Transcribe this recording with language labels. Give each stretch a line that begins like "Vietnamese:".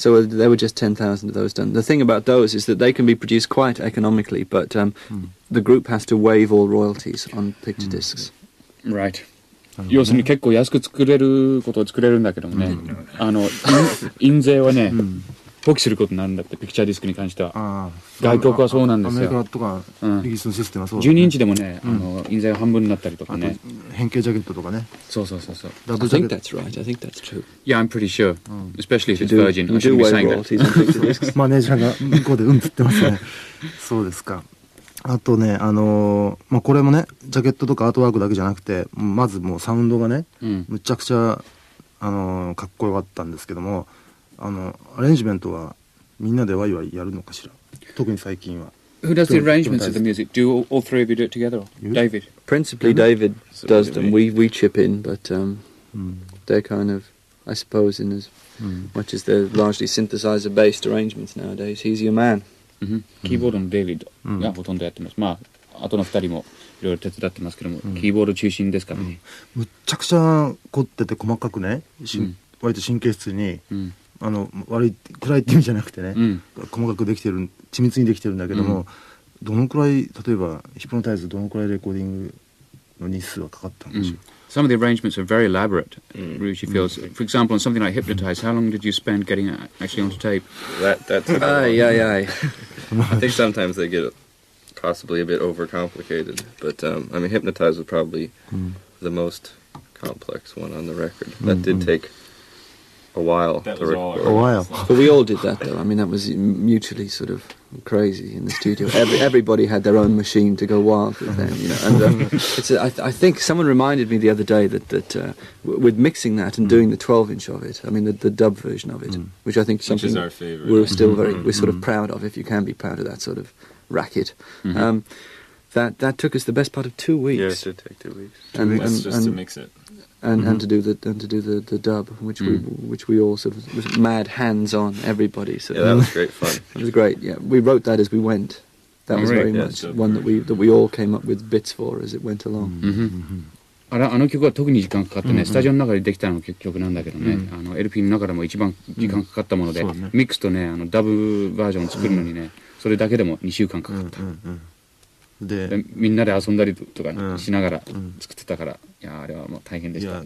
English: So there were just 10,000 of those done. The thing about those is that they can be produced quite economically, but the group has to waive all royalties on picture discs. Right.
Japanese: 要するに結構安く作れることを作れるんだけどもね、印税はね、放棄することになるんだって、ピクチャーディスクに関しては。外国はそうなんですよ。アメリカとかイギリスのシステムはそう。 12インチでもね、印税が半分になったりとかね。変形ジャケットとかね。そう。
English: I think that's right. I think that's true. Yeah, I'm pretty sure. Especially if it's Virgin. I shouldn't be saying that.
Japanese: マネージャーが向こうでつってますね。そうですか。あとね、これもね、ジャケットとかアートワークだけじゃなくて、まずもうサウンドがね、むちゃくちゃかっこよかったんですけども、アレンジメントはみんなでワイワイやるのかしら。特に最近は。
English: Who does the arrangements of the music? Do all three of you do it together? David? Principally, David does them. We chip in, but they're kind of, I suppose, in as much as they're largely synthesizer-based arrangements nowadays. He's your man.
Japanese: キーボードのデイビッドがほとんどやってます。まあ、あとの2人もいろいろ手伝ってますけども、キーボード中心ですからね。むっちゃくちゃ凝ってて細かくね、割と神経質に、悪い暗いって意味じゃなくてね、細かくできてる、緻密にできてるんだけども、どのくらい、例えばヒプノタイズどのくらいレコーディングの日数はかかったんでしょう。
English: Some of the arrangements are very elaborate, Ruchi feels. For example, on something like Hypnotize, how long did you spend getting it actually onto tape? That's Aye. I think sometimes they get possibly a bit overcomplicated, but I mean, Hypnotize was probably the most complex one on the record. That did take a while to record. A while. But we all did that, though. I mean, that was mutually sort of crazy in the studio. Everybody had their own machine to go wild with them, And I think someone reminded me the other day that with mixing that and doing the 12-inch of it, I mean the dub version of it, which I think something is our favourite. we're still we're sort of proud of, if you can be proud of that sort of racket. That took us the best part of 2 weeks. Yeah, it did take 2 weeks. And just to mix it. And to do the dub, which we all sort of was mad hands on, everybody. So yeah, that was great fun. It was great. Yeah, we wrote that as we went. That was very much one that we all came up with bits for as it went along.
Japanese: あの曲は特に時間かかってね、スタジオの中でできたの曲なんだけどね、LP の中でも一番時間かかったもので、ミックスとね、ダブバージョンを作るのにね、それだけでも2週間かかった。でみんなで遊んだりとかしながら作ってたから、いやあれはもう大変でした。